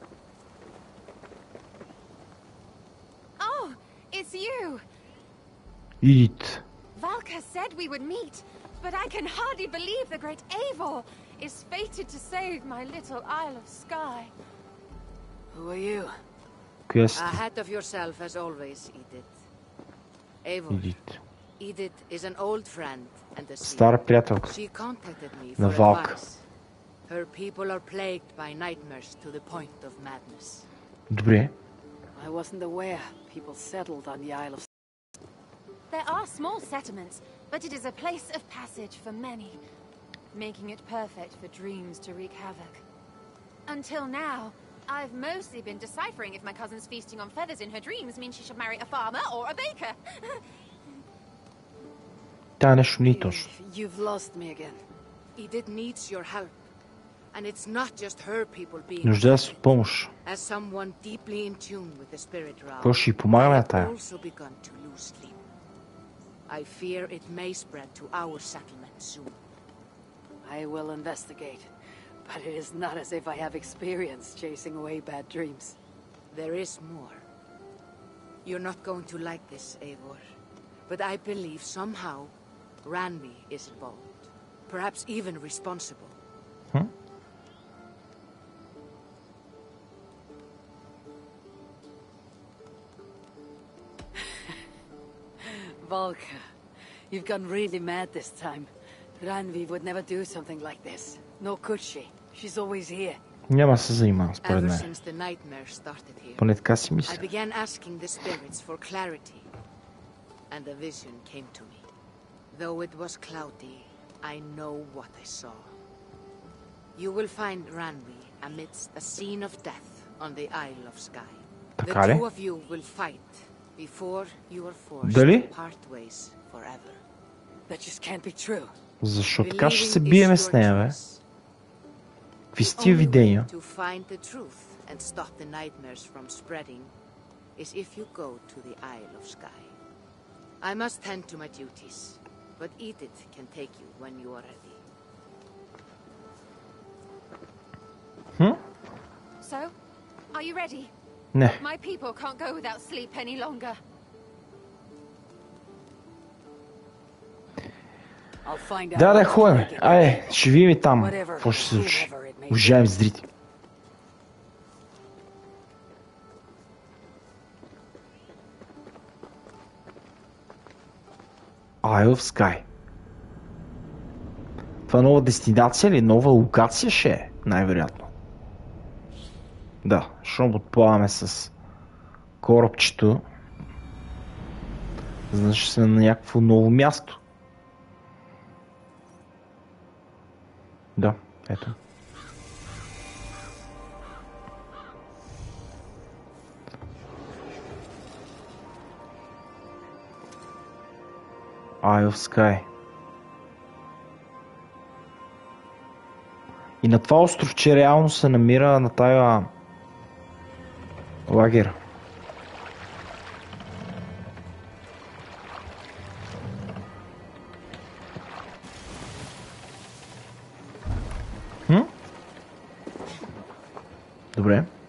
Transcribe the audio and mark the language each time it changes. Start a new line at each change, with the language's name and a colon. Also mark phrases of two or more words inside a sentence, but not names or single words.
English: Oh, it's you.
Bulgarian: Идите.
English: Valka said we would meet, but I can hardly believe the great Eivor is fated to save my little Isle of Skye. Who are you?
Bulgarian: Коя сте?
English: Ahead of yourself as always, Edith. Eivor.
Bulgarian: Идите.
English: Edith is an old friend and a
Bulgarian: Стара приятелка
English: She contacted me
Bulgarian: на
English: for Валка. advice. Her people are plagued by nightmares to the point of madness.
Bulgarian: Добре.
English: I wasn't aware people settled on the Isle of... There are small settlements, but it is a place of passage for many, making it perfect for dreams to wreak havoc. Until now, I've mostly been deciphering if my cousin's feasting on feathers in her dreams means she should marry a farmer or a baker.
Bulgarian: Тя нещо не е точно.
English: You've lost me again. Edith needs your help. And it's not just her people being...
Bulgarian: Нуждае се от помощ.
English: As someone deeply in tune with the spirit realm,
Bulgarian: Какво ще й помагаме на
English: I
Bulgarian: тая?
English: have also begun to lose sleep. I fear it may spread to our settlement soon. I will investigate, but it is not as if I have experience chasing away bad dreams. There is more. You're not going to like this, Eivor, but I believe somehow Ranvi is involved, perhaps even responsible. Huh? Valka, you've gone really mad this time. Ranvi would never do something like this. Nor could she. She's always here.
Bulgarian: Няма да се занимавам, според
English: Ever
Bulgarian: мен.
English: since the nightmare started here,
Bulgarian: Поне така си
English: I
Bulgarian: мисля.
English: began asking the spirits for clarity, and a vision came to me. Though it was cloudy, I know what I saw. You will find Ranvi amidst a scene of death on the Isle of Skye. The
Bulgarian: Така ли?
English: two of you will fight before you are forced
Bulgarian: Дали?
English: to part ways forever. That just can't be true.
Bulgarian: Защо така ще се
English: Believing
Bulgarian: биеме
English: is
Bulgarian: с
English: your
Bulgarian: нея, бе?
English: choice.
Bulgarian: Какви
English: The
Bulgarian: са тия
English: only way
Bulgarian: видения?
English: to find the truth and stop the nightmares from spreading is if you go to the Isle of Skye. I must tend to my duties, but Edith can take you when you are ready. So, are you ready?
Bulgarian: Не.
English: My people can't go without sleep any longer. I'll find out.
Bulgarian: Да,
English: what's
Bulgarian: ходим.
English: taking
Bulgarian: Айде, ще видим и там
English: Whatever,
Bulgarian: какво ще се случи.
English: whoever it may be.
Bulgarian: Уважаеми зрители. Isle of Skye. Това нова дестинация или нова локация ще е? Най-вероятно. Да, щом отплаваме с корабчето. Значи сме на някакво ново място. Да, ето. Isle of Skye. И на това островче реално се намира на тая лагер. Добре.